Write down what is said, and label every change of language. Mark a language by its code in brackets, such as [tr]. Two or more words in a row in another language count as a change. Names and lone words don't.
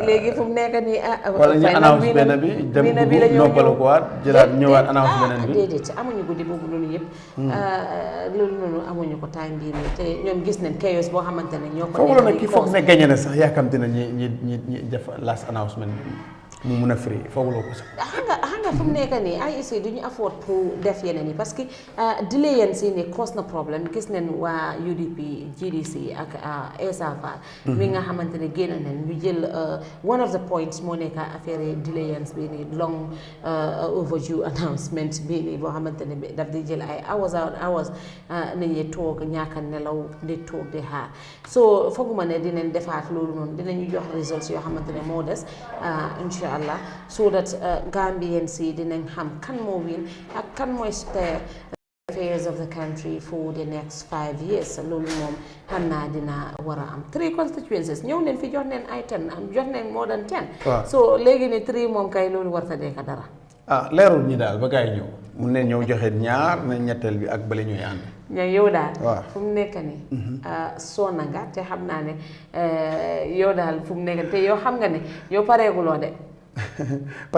[wo] léegi fu mu nekk nii wala ñu announce benn bi dem dugg noppalu ko waat jëlaat ñëwaat announce beneen bi déedéet amuñu guddi boobu loolu yëpp loolu noonu amuñu ko time bii nii te ñoom gis nañ chaos boo xamante ne ñoo ko ne gañe na sax yaakamte na ñi def [en] last announcement [wo] mu mun a free fooguloo ko sax xam nga fu mu nekk nii IEC duñu afford pour def yeneen yi parce que delay yeen si ni cause na problème gis nañ waa UDP GDC ak SAFA mi nga xamante ne génn nañ ñu jël [en] one of the points [wo] moo nekk affaire delay yeen bi ni [en] long overdue announcement [wo] bi ni boo xamante ne daf di jël ay hours nit ñi toog ñàkk a nelaw di toog di xaar so fooguma ne dinañ defaat loolu noonu dinañu jox results yoo xamante ne moo des inshallah [en] so that Gambians see [wo] dinañ xam kan moo win ak kan mooy [en] steer affairs of the country for the next 5 years [wo] loolu moom xam naa dina war a am 3 constituencies ñëw neen fi jox neen ay 10 jox neen [en] more than 10 [wo] so léegi ne 3 moom kay loolu warta nekk dara leerul ñi daal ba gaay ñëw mun ne ñëw joxe ñaar na ñetteel bi ak bale ñooy ànd yow daal fu mu nekk nii soona nga te xam naa ne yow daal fu mu nekk te yow xam nga ne yow pareeguloo de